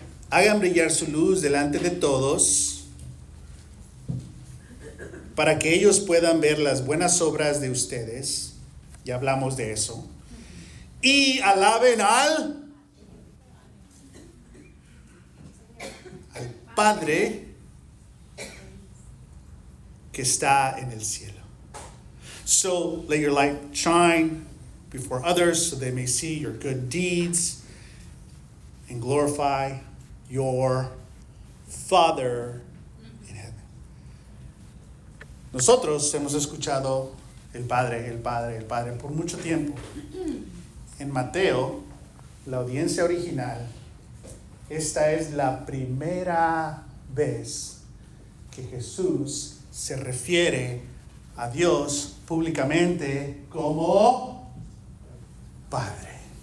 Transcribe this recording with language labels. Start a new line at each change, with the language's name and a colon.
Spanish: Hagan brillar su luz delante de todos para que ellos puedan ver las buenas obras de ustedes. Ya hablamos de eso. Y alaben al Padre que está en el cielo.
English: So let your light shine before others so they may see your good deeds and glorify your Father in heaven.
Spanish: Nosotros hemos escuchado el Padre, el Padre, el Padre por mucho tiempo. En Mateo, la audiencia original, esta es la primera vez que Jesús se refiere a Dios públicamente como Padre.